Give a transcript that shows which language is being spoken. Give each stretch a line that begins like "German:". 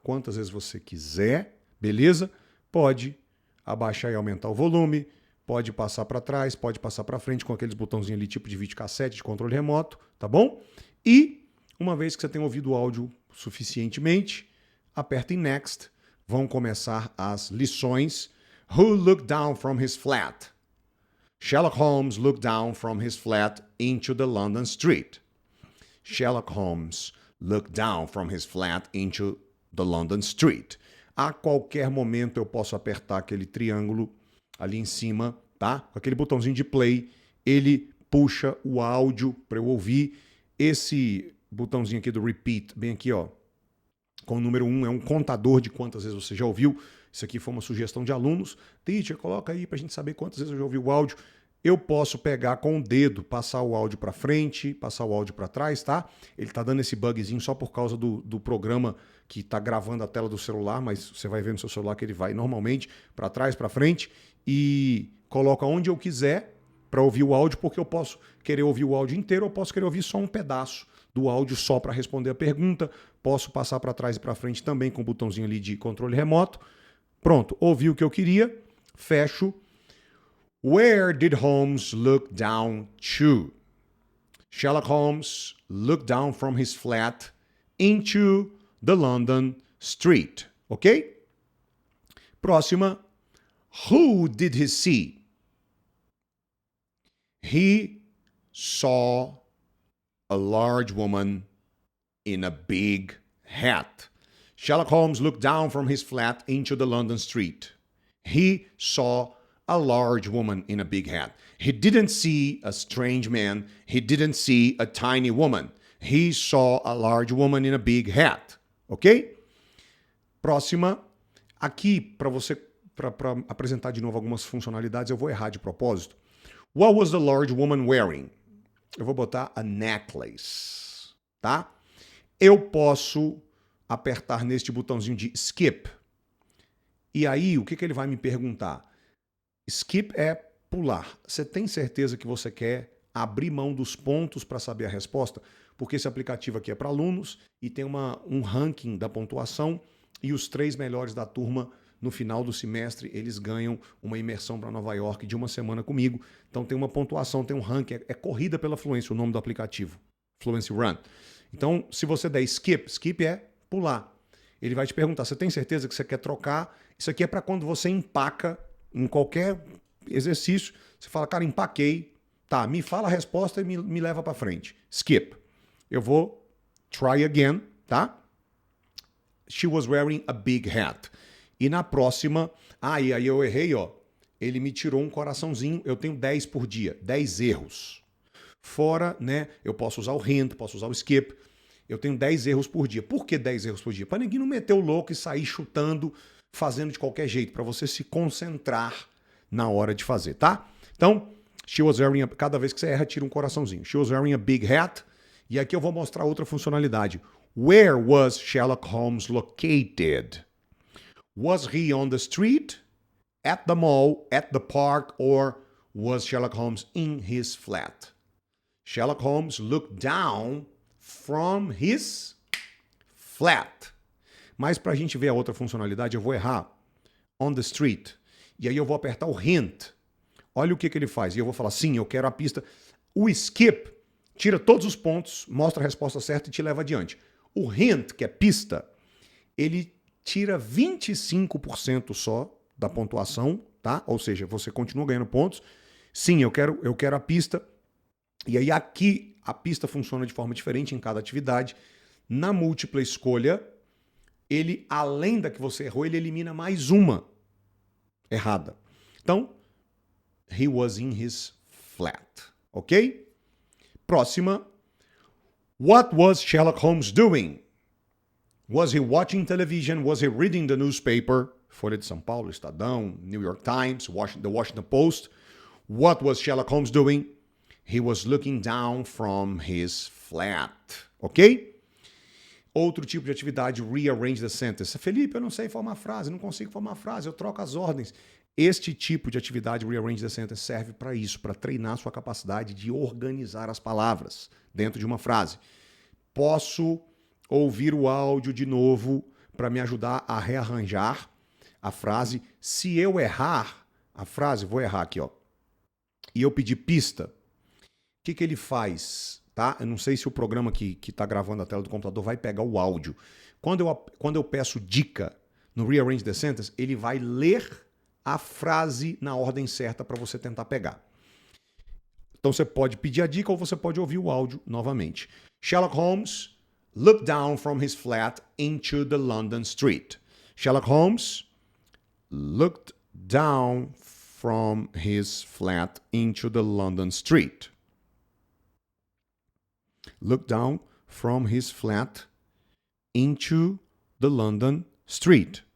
Portuguese: Quantas vezes você quiser, beleza? Pode abaixar e aumentar o volume, pode passar para trás, pode passar para frente com aqueles botãozinhos ali tipo de videocassete, de controle remoto, tá bom? E uma vez que você tem ouvido o áudio suficientemente, aperta em Next. Vão começar as lições.
English: Who looked down from his flat? Sherlock Holmes looked down from his flat into the London street. Sherlock Holmes looked down from his flat into the London street.
Portuguese: A qualquer momento eu posso apertar aquele triângulo ali em cima, tá? Com aquele botãozinho de play, ele puxa o áudio para eu ouvir. Esse botãozinho aqui do repeat, bem aqui, ó, com o número 1, é um contador de quantas vezes você já ouviu. Isso aqui foi uma sugestão de alunos. Teacher, coloca aí pra gente saber quantas vezes eu já ouvi o áudio. Eu posso pegar com o dedo, passar o áudio para frente, passar o áudio para trás, tá? Ele tá dando esse bugzinho só por causa do programa que tá gravando a tela do celular, mas você vai ver no seu celular que ele vai normalmente para trás, para frente e coloca onde eu quiser para ouvir o áudio, porque eu posso querer ouvir o áudio inteiro ou posso querer ouvir só um pedaço do áudio só para responder a pergunta. Posso passar para trás e para frente também com o botãozinho ali de controle remoto. Pronto, ouvi o que eu queria, fecho.
English: Where did Holmes look down to? Sherlock Holmes looked down from his flat into the London street. Ok?
Portuguese: Próxima.
English: Who did he see? He saw a large woman in a big hat. Sherlock Holmes looked down from his flat into the London street. He saw a large woman in a big hat. He didn't see a strange man. He didn't see a tiny woman. He saw a large woman in a big hat.
Portuguese: Ok? Próxima. Aqui, para apresentar de novo algumas funcionalidades, eu vou errar de propósito.
English: What was the large woman wearing?
Portuguese: Eu vou botar
English: a necklace,
Portuguese: tá? Eu posso apertar neste botãozinho de skip. E aí, o que ele vai me perguntar? Skip é pular. Você tem certeza que você quer abrir mão dos pontos para saber a resposta? Porque esse aplicativo aqui é para alunos e tem um ranking da pontuação e os 3 melhores da turma, no final do semestre, eles ganham uma imersão para Nova York de uma semana comigo. Então tem uma pontuação, tem um ranking, é corrida pela fluência, o nome do aplicativo. Fluency Run. Então, se você der skip, skip é pular. Ele vai te perguntar, você tem certeza que você quer trocar? Isso aqui é para quando você empaca em qualquer exercício. Você fala, cara, empaquei, Tá, me fala a resposta e me leva para frente. Skip. Eu vou
English: try again,
Portuguese: tá?
English: She was wearing a big hat.
Portuguese: E na próxima, e aí eu errei, ó. Ele me tirou um coraçãozinho. Eu tenho 10 por dia, 10 erros. Fora, né, eu posso usar o hint, posso usar o skip. Eu tenho 10 erros por dia. Por que 10 erros por dia? Para ninguém não meter o louco e sair chutando, fazendo de qualquer jeito, para você se concentrar na hora de fazer, tá? Então,
English: she was wearing
Portuguese: cada vez que você erra, tira um coraçãozinho.
English: She was wearing a big hat.
Portuguese: E aqui eu vou mostrar outra funcionalidade.
English: Where was Sherlock Holmes located? Was he on the street, at the mall, at the park, or was Sherlock Holmes in his flat? Sherlock Holmes looked down from his flat.
Portuguese: Mas para a gente ver a outra funcionalidade, eu vou errar.
English: On the street.
Portuguese: E aí eu vou apertar o hint. Olha o que ele faz. E eu vou falar, sim, eu quero a pista. O skip tira todos os pontos, mostra a resposta certa e te leva adiante. O hint, que é pista, ele tira 25% só da pontuação, tá? Ou seja, você continua ganhando pontos. Sim, eu quero a pista. E aí aqui a pista funciona de forma diferente em cada atividade. Na múltipla escolha, ele, além da que você errou, ele elimina mais uma errada. Então,
English: he was in his flat. Ok?
Portuguese: Próxima.
English: What was Sherlock Holmes doing? Was he watching television? Was he reading the newspaper? Folha de São Paulo, Estadão, New York Times, the Washington Post. What was Sherlock Holmes doing? He was looking down from his flat.
Portuguese: Ok? Outro tipo de atividade,
English: rearrange the sentence.
Portuguese: Felipe, eu não sei formar frase, não consigo formar frase, eu troco as ordens. Este tipo de atividade,
English: rearrange the sentence,
Portuguese: serve para isso, para treinar sua capacidade de organizar as palavras dentro de uma frase. Posso ouvir o áudio de novo para me ajudar a rearranjar a frase. Se eu errar a frase, vou errar aqui, ó, e eu pedir pista, o que ele faz? Tá? Eu não sei se o programa que está gravando a tela do computador vai pegar o áudio. Quando eu peço dica no
English: Rearrange the Sentence,
Portuguese: ele vai ler a frase na ordem certa para você tentar pegar. Então você pode pedir a dica ou você pode ouvir o áudio novamente.
English: Sherlock Holmes looked down from his flat into the London street. Sherlock Holmes looked down from his flat into the London street. Look down from his flat into the London street.